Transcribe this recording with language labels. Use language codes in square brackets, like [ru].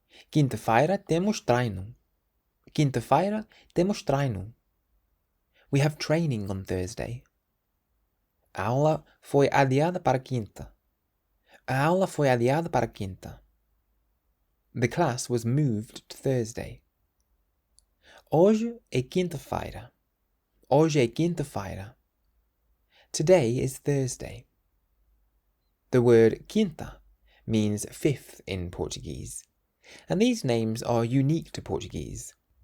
[pt] Quinta-feira temos treino. Quinta-feira temos treino. [en] We have training on Thursday. [pt] A aula foi adiada para quinta. A aula foi adiada para quinta. [en] The class was moved to Thursday. [pt] Hoje é quinta-feira. Hoje é quinta-feira. [en] Today is Thursday. The word quinta means fifth in Portuguese, and these names are unique to Portuguese.